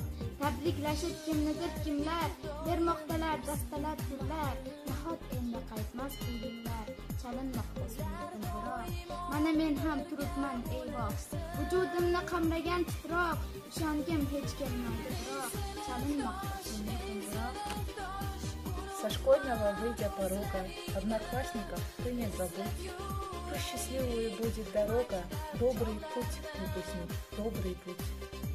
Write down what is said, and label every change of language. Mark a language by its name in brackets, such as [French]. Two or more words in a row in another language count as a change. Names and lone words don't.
[Uzbek] Tabriklashib kimnidir kimlar, bermoqdalar dastalar gullar, nahot endi qaytmas bu yillar, chalinmoqda so'nggi qo'ng'iroq. Mana men ham turibman ey vox, vujudimni qamragan titroq, ishongim hech kelmaydi biroq, chalinmoqda so'nggi qo'ng'iroq. [Russian] Со школьного выйдя порога, одноклассников ты не забудь. Пусть счастливой будет дорога, добрый путь, выпускник, добрый путь.